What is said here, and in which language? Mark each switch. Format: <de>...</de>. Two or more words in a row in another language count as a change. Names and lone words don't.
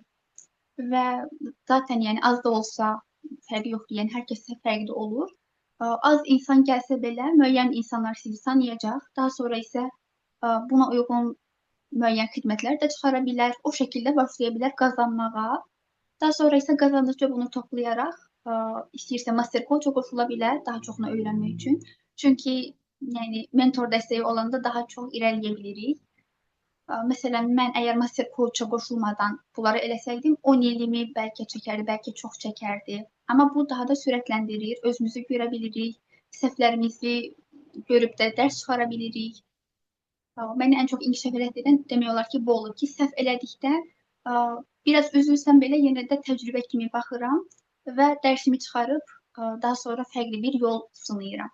<az>Və zaten yəni az da olsa fərqi yoxdur, yəni hər kəsə fərqli olur. Az insan gəlsə belə müəyyən insanlar sizi tanıyacaq. Daha sonra isə buna uyğun müəyyən xidmətlər də çıxara bilər. O şəkildə başlaya bilər qazanmağa. Daha sonra isə qazandıqca bunu toplayaraq istəyirsə</az> <en>master coach-</en> <az>a qoşula bilər daha çoxunu öyrənmək üçün. Çünki yəni mentor dəstəyi olanda daha çox irəliləyə bilirik. Məsələn, mən əgər</az> <en>master coach-</en> <az>a qoşulmadan bunları eləsəydim, 10 ilimi bəlkə çəkərdi, bəlkə çox çəkərdi. Amma bu daha da sürətləndirir, özümüzü görə bilirik, səhvlərimizi görüb də dərs çıxara bilirik. Məni ən çox inkişaf elətdirən demək olar ki, bu olur ki, səhv elədikdə biraz üzülsəm belə yenə də təcrübə kimi baxıram və dərsimi çıxarıb daha sonra fərqli bir yol sınayıram.</az>